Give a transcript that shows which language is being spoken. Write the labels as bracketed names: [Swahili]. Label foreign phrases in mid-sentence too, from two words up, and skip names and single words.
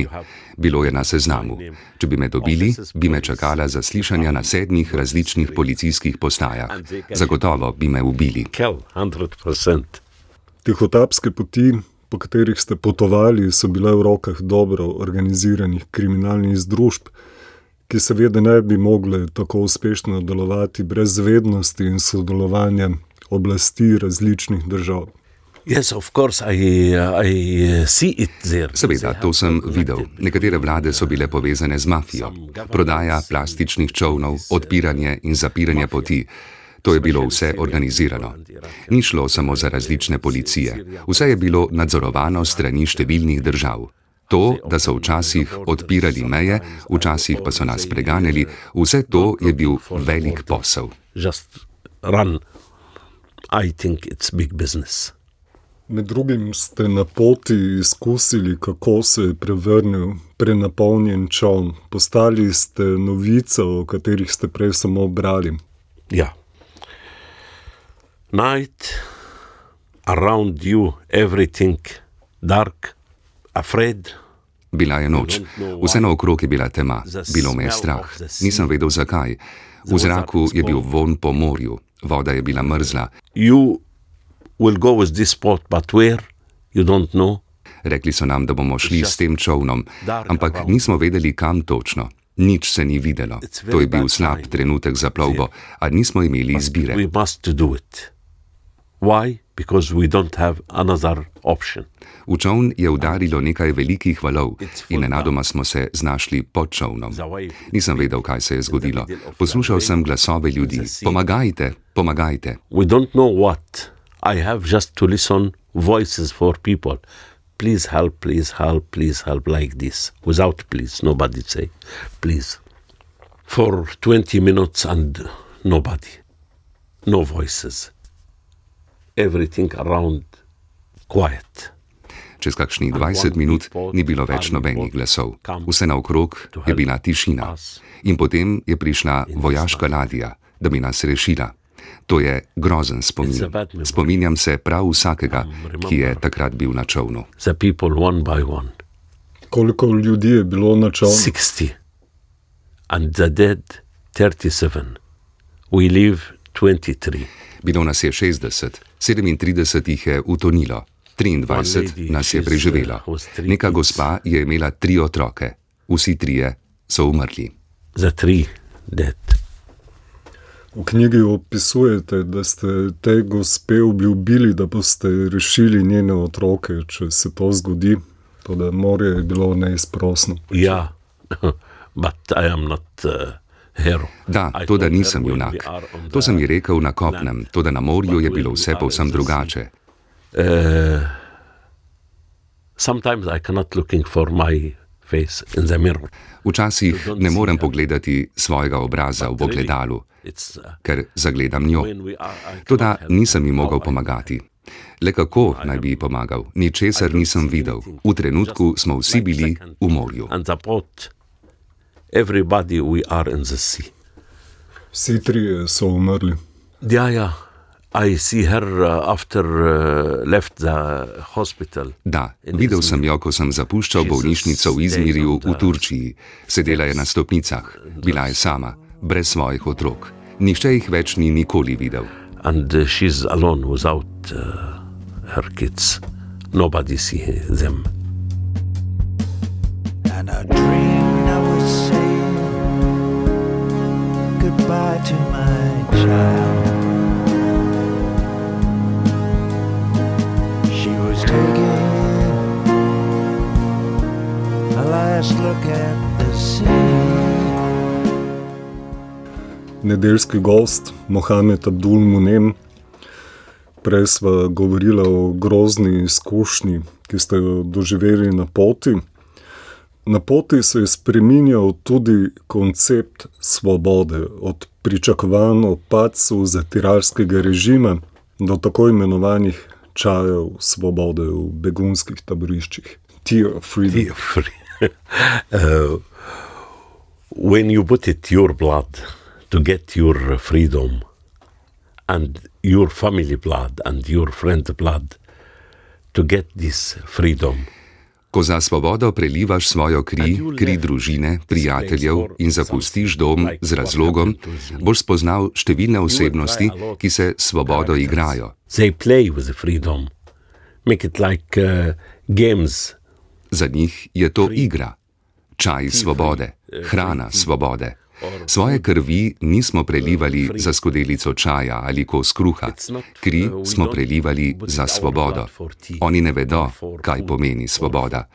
[Slovenian] Bilo je na seznamu. Če bi me dobili, bi me čakala zaslišanja na 7 različnih policijskih postajah. Zagotovo bi me ubili. [English] kill 100%. [Slovenian] Tihotapske poti, po katerih ste potovali, so bile v rokah dobro organiziranih kriminalnih združb, ki seveda ne bi mogle tako uspešno delovati brez vednosti in sodelovanja oblasti različnih držav. [English] Yes, of course, I see it there. [Slovenian] Seveda, to sem videl. Nekatere vlade so bile povezane z mafijo. Prodaja plastičnih čolnov, odpiranje in zapiranje poti. To je bilo vse organizirano. Ni šlo samo za različne policije. Vse je bilo nadzorovano strani številnih držav. To, da so včasih odpirali meje, včasih pa so nas preganjali, vse to je bil velik posel. [English] Just run. I think it's big business. [Slovenian] Med drugim ste na poti izkusili, kako se je prevrnil prenapolnjen čoln. Postali ste novica, o katerih ste prej samo brali. [English] Yeah. Night, around you, everything dark, afraid. [Slovenian] Bila je noč. Vse naokrog je bila tema. Bilo me je strah. Nisem vedel zakaj. V zraku je bil vonj po morju. Voda je bila mrzla. [English] You will go with this boat, but where? You don't know. [Slovenian] Rekli so nam, da bomo šli s tem čolnom, ampak nismo vedeli, kam točno. Nič se ni videlo. To je bil slab trenutek za plovbo, a nismo imeli izbire. [English] We must do it. Why? Because we don't have another option. [Slovenian] V čoln je udarilo nekaj velikih valov in nenadoma smo se znašli pod čolnom. Nisem vedel, kaj se je zgodilo. Poslušal sem glasove ljudi. Pomagajte, pomagajte. [English] We don't know what. I have just to listen voices for people. Please help, please help, please help, like this. Without please, nobody say, please. For 20 minutes and nobody. No voices. Everything around quiet. [Slovenian] Čez kakšnih 20 minut ni bilo več nobenih glasov. Vse naokrog je bila tišina. In potem je prišla vojaška ladja, da bi nas rešila. To je grozen spomin. Spominjam se prav vsakega, ki je takrat bil na čolnu. [English] The people one by one. [Slovenian] Koliko ljudi je bilo na čolnu? [English] 60. And the dead 37. We live 23. [Slovenian] Bilo nas je 60, 37 jih je utonilo, 23 nas je preživelo. Neka gospa je imela 3 otroke, vsi 3 so umrli. [English] The 3 dead. [Slovenian] V knjigi opisujete, da ste te gospe obljubili, da boste rešili njene otroke, če se to zgodi. Toda morje je bilo neizprosno. [English] Yeah, but I am not hero. [Slovenian] Da, to da nisem junak. To sem ji rekel na kopnem, to da na morju je bilo vse povsem drugače. [English] Sometimes I cannot looking for my face in the mirror. [Slovenian] Včasih ne morem pogledati svojega obraza v ogledalu, ker zagledam njo. Toda nisem ji mogel pomagati. Le kako naj bi ji pomagal? Ničesar nisem videl. V trenutku smo vsi bili v morju. [English] And the boat, everybody we are in the sea. [Slovenian] Vsi 3 so umrli. [English] Yeah. I see her after left the hospital. [Slovenian] Da, videl sem jo, ko sem zapuščal bolnišnico v Izmirju v Turčiji. Sedela je na stopnicah. Bila je sama, brez svojih otrok. Nihče jih več ni nikoli videl. [English] And she's alone without her kids. Nobody see them. And I dreamed I was saying goodbye to my child. She was taking a last look at the sea. [Slovenian] Nedeljski gost, Mohamed Abdul Munem. Prej sva govorila o grozni izkušnji, ki ste jo doživeli na poti. Na poti se je spreminjal tudi koncept svobode, od pričakovanj o padcu zatiralskega režima do tako imenovanih čajev svobode v begunskih taboriščih. [English] Tear of freedom. When you put it your blood to get your freedom and your family blood and your friend blood to get this freedom. [Slovenian] Ko za svobodo prelivaš svojo kri, kri družine, prijateljev in zapustiš dom z razlogom, boš spoznal številne osebnosti, ki se svobodo igrajo. [English] They play with the freedom. Make it like games. [Slovenian] Za njih je to igra. Čaj svobode, hrana svobode. Svoje krvi nismo prelivali za skodelico čaja ali kos kruha. Kri smo prelivali za svobodo. Oni ne vedo, kaj pomeni svoboda.